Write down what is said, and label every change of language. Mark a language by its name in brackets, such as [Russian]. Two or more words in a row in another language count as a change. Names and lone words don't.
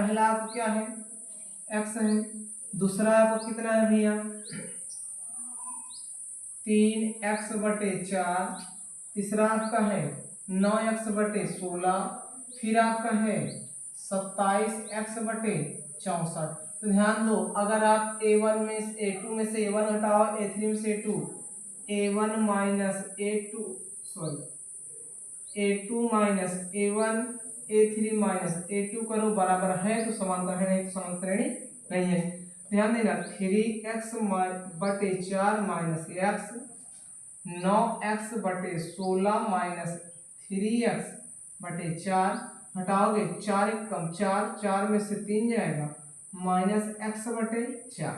[Hindi] पहला आपको क्या है x है, दूसरा आपको कितना है भैया 3x/4, तीसरा आपका है 9x/16, फिर आपका है 27x/64। तो ध्यान दो, अगर आप a1 में a2 में से a1 हटाओ, a3 में से a2, a1 माइनस a2 सॉरी a2 माइनस a1, a3 माइनस a2 करो बराबर है तो समांतर है, नहीं तो समांतर श्रेणी नहीं है। ध्यान देना 3x/4 माइनस x, 9x/16 माइनस 3x/4, हटाओगे 4 एक कम 4, 4 में से 3 जाएगा -x/4।